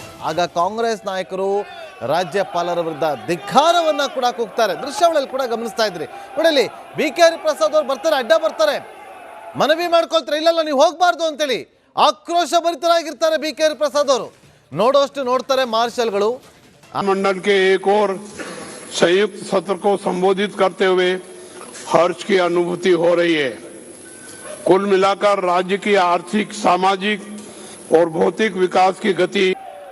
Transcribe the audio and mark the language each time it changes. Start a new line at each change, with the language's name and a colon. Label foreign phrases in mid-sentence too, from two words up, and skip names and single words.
Kannada: ಆಗ ಕಾಂಗ್ರೆಸ್ ನಾಯಕರು ರಾಜ್ಯಪಾಲರ ವಿರುದ್ಧ ಧಿಕ್ಕಾರವನ್ನ ಕೂಡ ಕೂಗ್ತಾರೆ. ದೃಶ್ಯಾವಳಿಯಲ್ಲಿ ಕೂಡ ಗಮನಿಸ್ತಾ ಇದ್ರಿ ನೋಡಿ. ಬಿ ಕೆ ಹರಿಪ್ರಸಾದ್ ಅವರು ಬರ್ತಾರೆ, ಅಡ್ಡ ಬರ್ತಾರೆ, ಮನವಿ ಮಾಡ್ಕೊಳ್ತಾರೆ, ಇಲ್ಲ ನೀವು ಹೋಗಬಾರ್ದು ಅಂತೇಳಿ ಆಕ್ರೋಶ ಭರಿತರಾಗಿರ್ತಾರೆ ಬಿ ಕೆ ಹರಿಪ್ರಸಾದ್ ಅವರು. ನೋಡೋಷ್ಟು ನೋಡ್ತಾರೆ ಮಾರ್ಷಲ್ಗಳು.
Hindi: मंडल के एक और संयुक्त सत्र को संबोधित करते हुए हर्ष की अनुभूति हो रही है। कुल मिलाकर राज्य की आर्थिक, सामाजिक और भौतिक विकास की गति